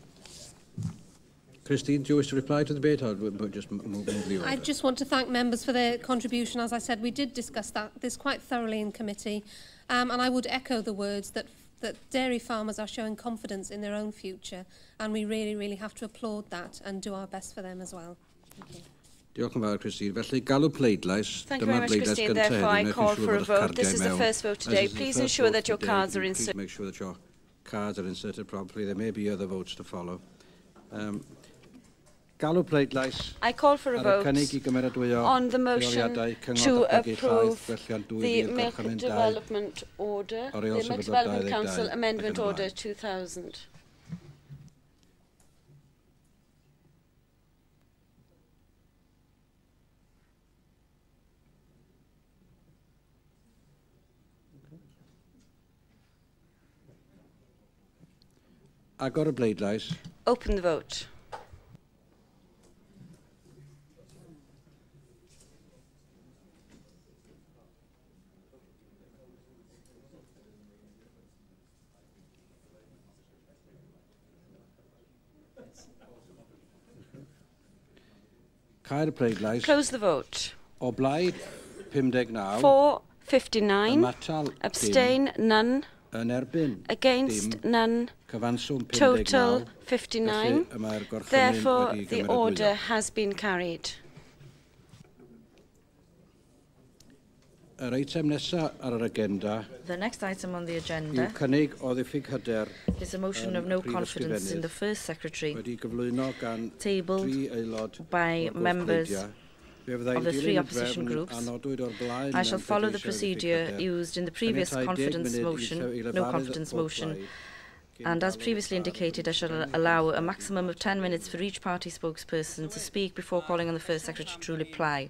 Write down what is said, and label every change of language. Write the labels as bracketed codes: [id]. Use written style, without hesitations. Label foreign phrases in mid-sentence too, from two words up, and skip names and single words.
[en] Christine, do you wish to reply to the debate, or just move the order? I just want to thank members for their contribution. As I said, we did discuss this quite thoroughly in committee, and I would echo the words that dairy farmers are showing confidence in their own future, and we really, really have to applaud that and do our best for them as well. Thank you. [cy] Diolch yn fawr, Christine. Felly, galw pleidlais. [en] Thank you very much, Christine. Therefore, I call for a vote. This is the first vote today. Please ensure that your cards are inserted. Make sure that your cards are inserted properly. There may be other votes to follow. I call for a vote on the motion to approve the Milk Development Order, the Milk Development Council Amendment Order 2000. [cy] Agor y bleidlais. [en] Open the vote. [cy] Caer y pleidlais. [en] Close the vote. [cy] O blaid 59. [en] For 59. Abstain none. [cy] Yn erbyn. [en] Against none. [cy] Cyfanswm 59. [en] Total 59. Therefore, the order has been carried. [cy] Yr eitem nesaf ar yr agenda. [en] The next item on the agenda [cy] yw cynnig o ddiffyg hyder [en] is a motion of no confidence in the first secretary, [cy] wedi gyflwyno gan [en] tabled by members of the three opposition groups. I shall follow the procedure used in the previous confidence motion, no confidence motion, and as previously indicated, I shall allow a maximum of 10 minutes for each party spokesperson to speak before calling on the first secretary to reply.